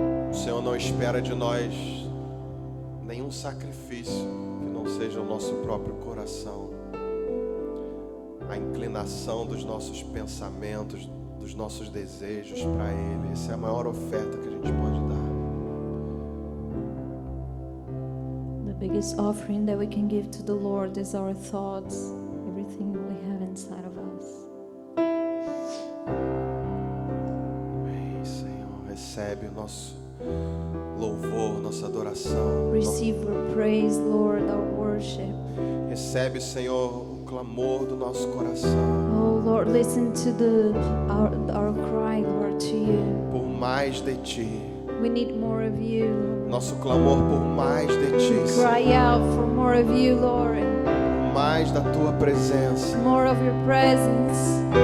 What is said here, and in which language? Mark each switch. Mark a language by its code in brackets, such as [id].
[pt] O Senhor não espera de nós nenhum sacrifício que não seja o nosso próprio coração, a inclinação dos nossos pensamentos, dos nossos desejos para Ele. Essa é a maior oferta que a gente pode dar. [en] The biggest offering that we can give to the Lord is our thoughts, everything we have inside of us. [pt] Amém, Senhor. Recebe o nosso louvor, nossa adoração. [en] Receive our praise, Lord, our worship. [pt] Recebe, Senhor, o clamor do nosso coração. [en] Oh Lord, listen to our cry, Lord, to you. [pt] Por mais de Ti. [en] We need more of you. [pt] Nosso clamor por mais de Ti. [en] Cry out for more of you, Lord. [pt] Mais da Tua presença. [en] More of your presence.